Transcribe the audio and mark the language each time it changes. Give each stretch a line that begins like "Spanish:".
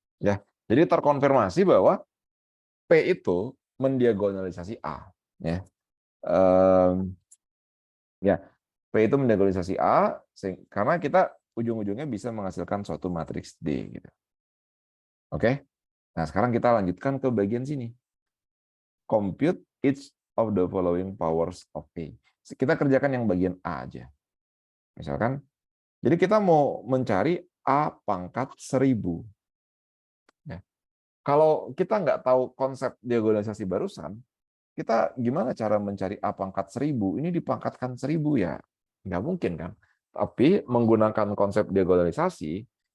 Indonesian: Ya, jadi terkonfirmasi bahwa P itu mendiagonalisasi A. Ya, ya, P itu mendiagonalisasi A karena kita ujung-ujungnya bisa menghasilkan suatu matriks D. Gitu. Oke. Nah, sekarang kita lanjutkan ke bagian sini.
English: Compute each of the following powers of A.
Indonesian: Kita kerjakan yang bagian A aja. Misalkan, jadi kita mau mencari A pangkat 1000. Ya. Kalau kita nggak tahu konsep diagonalisasi barusan, kita gimana cara mencari A pangkat 1000? Ini dipangkatkan 1000 ya? Nggak mungkin kan? Tapi menggunakan konsep diagonalisasi,